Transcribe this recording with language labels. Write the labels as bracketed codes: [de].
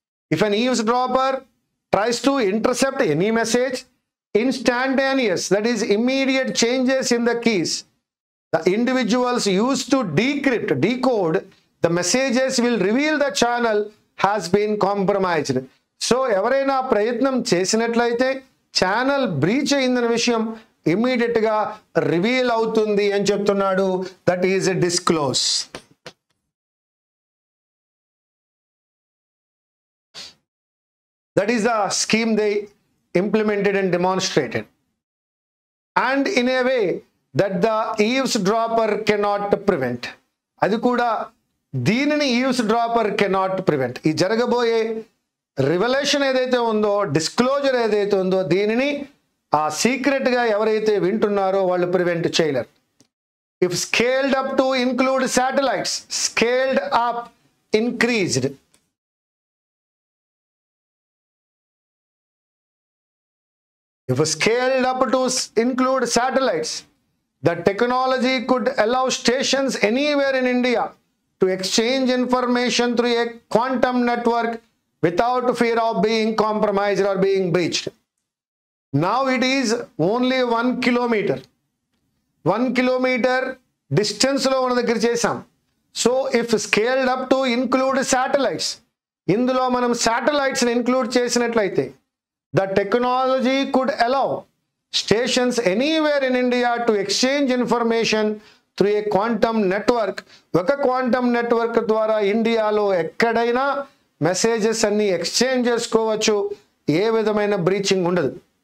[en] If an eavesdropper tries to intercept any message, instantaneous, that is immediate changes in the keys the individuals used to decode the messages will reveal the channel has been compromised. [te] So ఎవరైనా ప్రయత్నం చేసినట్లయితే channel breach అయిందన్న విషయం immediate గా reveal అవుతుంది అని చెప్తున్నాడు. [en] That is disclose. That is the scheme they implemented and demonstrated, and in a way that the eavesdropper cannot prevent. [te] అది కూడా దీనిని [en] Eavesdropper cannot prevent. [te] ఈ జరగబోయే రివల్యూషన్ ఏదైతే ఉందో, డిస్క్లోజర్ ఏదైతే ఉందో, దీనిని ఆ సీక్రెట్ గా ఎవరైతే వింటున్నారో వాళ్ళు ప్రివెంట్ చేయలేరు. [en] If scaled up to include satellites, scaled up increased, if scaled up to include satellites, the technology could allow stations anywhere in India to exchange information through a quantum network without fear of being compromised or being breached. Now it is only 1 kilometer. 1 kilometer distance [te] lo una daggara chesam. [en] So if scaled up to include satellites, [te] indulo manam satellites ni include chesinatlaite, [en] the technology could allow stations anywhere in India to exchange information through a quantum network. [te] Oka quantum network ద్వారా ఇండియాలో ఎక్కడైనా messages అన్ని exchange చేసుకోవచ్చు, ఏ విధమైన breaching ఉండదు.